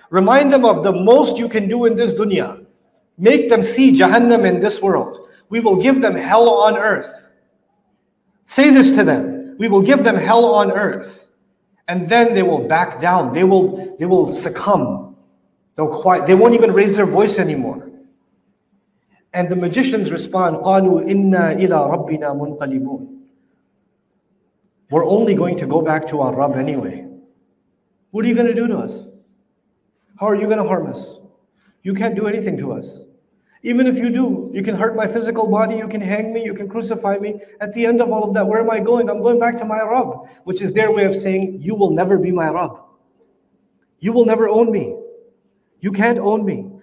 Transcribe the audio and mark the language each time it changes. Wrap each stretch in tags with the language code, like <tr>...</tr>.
<en>Remind them of the most you can do in this dunya. Make them see Jahannam in this world. We will give them hell on earth. Say this to them. We will give them hell on earth. And then they will back down. They will succumb. They won't even raise their voice anymore. And the magicians respond,</en> <ar>قَالُوا إِنَّا إِلَىٰ رَبِّنَا مُنْقَلِبُونَ.</ar> <en>We're only going to go back to our Rabb anyway. What are you going to do to us? How are you going to harm us? You can't do anything to us. Even if you do, you can hurt my physical body, you can hang me, you can crucify me. At the end of all of that, where am I going? I'm going back to my Rabb, which is their way of saying, you will never be my Rabb. You will never own me. You can't own me.</en>